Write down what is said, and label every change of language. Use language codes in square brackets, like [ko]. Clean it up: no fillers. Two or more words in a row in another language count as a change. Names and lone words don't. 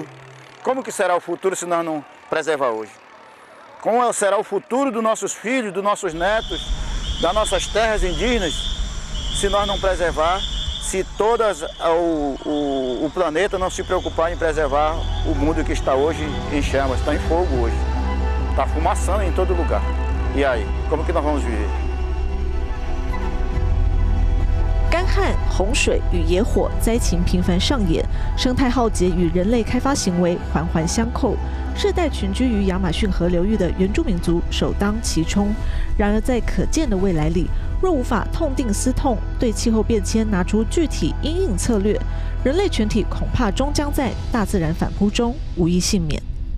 [pt] Como que será o futuro se nós não preservar hoje? Como será o futuro dos nossos filhos, dos nossos netos, das nossas terras indígenas, se nós não preservar, se todas o planeta não se preocupar em preservar o mundo que está hoje em chamas, está em fogo hoje, está fumaçando em todo lugar. E aí, como que nós vamos viver? [zh] 干旱、洪水与野火灾情频繁上演，生态浩劫与人类开发行为环环相扣。世代群居于亚马逊河流域的原住民族首当其冲。然而，在可见的未来里，若无法痛定思痛，对气候变迁拿出具体因应策略，人类全体恐怕终将在大自然反扑中无一幸免。